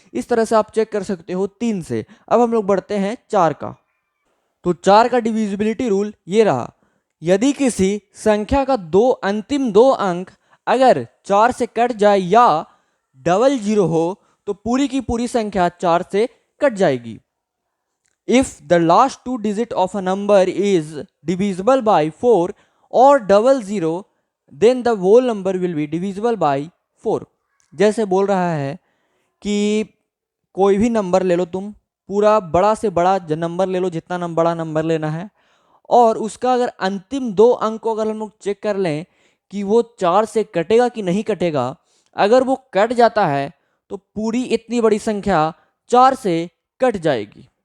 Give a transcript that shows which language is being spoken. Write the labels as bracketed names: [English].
[Hindi] इस तरह से आप चेक कर सकते हो 3 से। अब हम लोग बढ़ते हैं 4 का। तो 4 का डिविजिबिलिटी रूल ये रहा, यदि किसी संख्या का अंतिम दो अंक अगर 4 से कट जाए या डबल जीरो हो, तो पूरी की पूरी संख्या 4 से कट जाएगी। [English] If the last two digit of a number is divisible by 4 or double zero, then the whole number will be divisible by 4। [Hindi] जैसे बोल रहा है कि कोई भी नंबर ले लो तुम, पूरा बड़ा से बड़ा नंबर ले लो, जितना बड़ा नंबर लेना है, और उसका अगर अंतिम दो अंक को अगर हम लोग चेक कर लें कि वो 4 से कटेगा कि नहीं कटेगा, अगर वो कट जाता है तो पूरी इतनी बड़ी संख्या 4 से कट जाएगी।